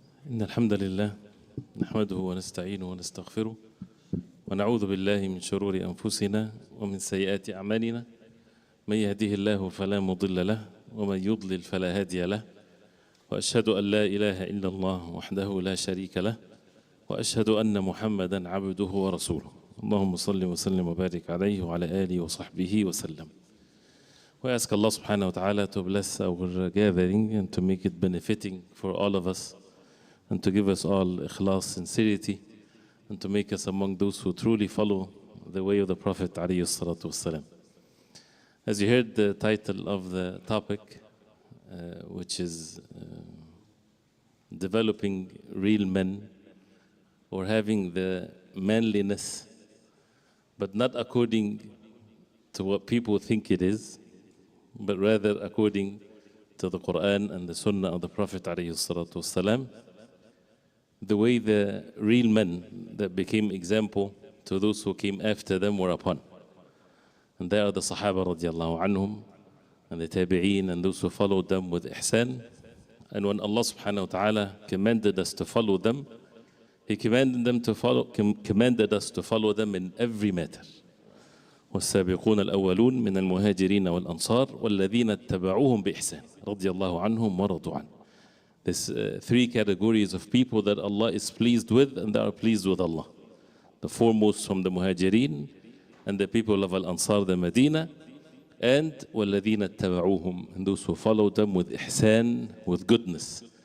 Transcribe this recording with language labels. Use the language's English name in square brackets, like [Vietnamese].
[Arabic] إن الحمد لله نحمده ونستعينه ونستغفره ونعوذ بالله من شرور أنفسنا ومن سيئات أعمالنا من يهده الله فلا مضل له ومن يضلل فلا هادي له وأشهد أن لا إله إلا الله وحده لا شريك له وأشهد أن محمدا عبده ورسوله اللهم صل وسلم وبارك عليه وعلى آله وصحبه وسلم. [English] We ask Allah subhanahu wa ta'ala to bless our gathering and to make it benefiting for all of us and to give us all ikhlas, sincerity, and to make us among those who truly follow the way of the Prophet alayhi salatu wassalam. As you heard the title of the topic, which is developing real men or having the manliness, but not according to what people think it is, but rather according to the Quran and the Sunnah of the Prophet alayhi salatu wassalam, the way the real men that became example to those who came after them were upon. And they are the Sahaba radiallahu anhum and the Tabi'een and those who followed them with ihsan. And when Allah subhanahu wa ta'ala commanded us to follow them, He commanded us to follow them in every matter. [Arabic] والسابقون الأولون من المهاجرين والأنصار والذين اتبعوهم بإحسان رضي الله عنهم ورضوا عنه. [English] There's three categories of people that Allah is pleased with and that are pleased with Allah. The foremost from the Muhajirin and the people of Al-Ansar, the Medina, and [Arabic] وَالَّذِينَ اتَّبَعُوهُمْ, [English] and those who followed them with ihsan, with goodness.